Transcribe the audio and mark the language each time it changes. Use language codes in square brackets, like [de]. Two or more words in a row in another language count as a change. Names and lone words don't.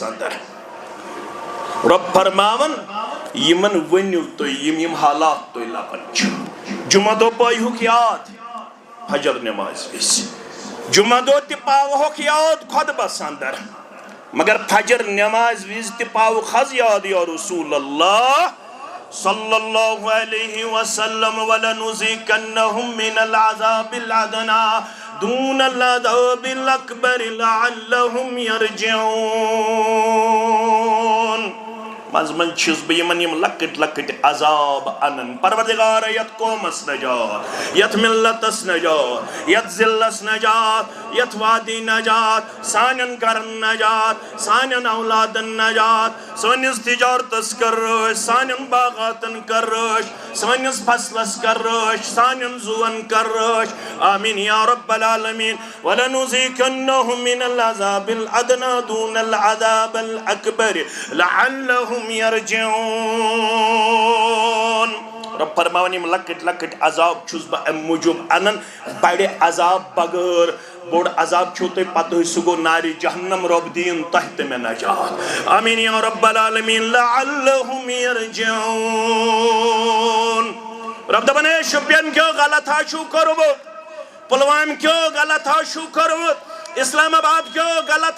[ks] اندر رب فرماون یمن ؤنِو تُہۍ یم حالات تُہۍ لبان چھِو جمعہ دۄہ پٲیہُکھ یاد فجر نماز وِزِ جمعہ دۄہ تہِ پاوہوکھ یاد خۄطبس اندر مگر فجر نماز وِزِ تہِ پاوُکھ حظ یاد [ar] یا رسول اللہ صلی اللہ علیہ وسلم وَلَنُذِيقَنَّهُم مِّنَ الْعَذَابِ الْأَدْنَىٰ دُونَ الْعَذَابِ الْأَكْبَرِ لَعَلَّهُمْ [ks] يَرْجِعُونَ منٛزٕ منٛزٕ چھُس بہٕ یِمن یِم لۄکٕٹۍ لۄکٕٹۍ عذاب انان پروردگارا یتھ قومس نجات یتھ ملتس نجات یتھ ضلعس نجات یتھ وادی نجات سانٮ۪ن گرن نجات سانٮ۪ن اولادن نجات سٲنِس تجارتس کر رٲچھ سانٮ۪ن باغاتن کر رٲچھ سٲنِس فصلس کر رٲچھ سانٮ۪ن زُوَن کر رٲچھ [ar] آمیٖن یا رب العالمیٖن وَلَنُذِيقَنَّهُم مِّنَ الْعَذَابِ الْأَدْنَىٰ دُونَ الْعَذَابِ الْأَكْبَرِ لَعَلَّهُمْ [ks] یرجعون رب فرماون یم لکٹ لکٹ عذاب چھُس بہٕ امہِ موٗجوٗب انان بڑِ عذاب بغٲر بوٚڑ عذاب چھُو تۄہہِ پتہٕ سُہ گوٚو نارِ جہنم رب دِیِن تۄہہِ تہِ مےٚ نجات [ar] آمیٖن یا رب العالمیٖن [ks] لعلہم یرجعون رب دپان ہے شُپین کیو غلط ہا چھُو کوٚرمُت پُلوامہِ کیو غلط ہا چھُو کوٚرمُت اسلام آباد کیو غلط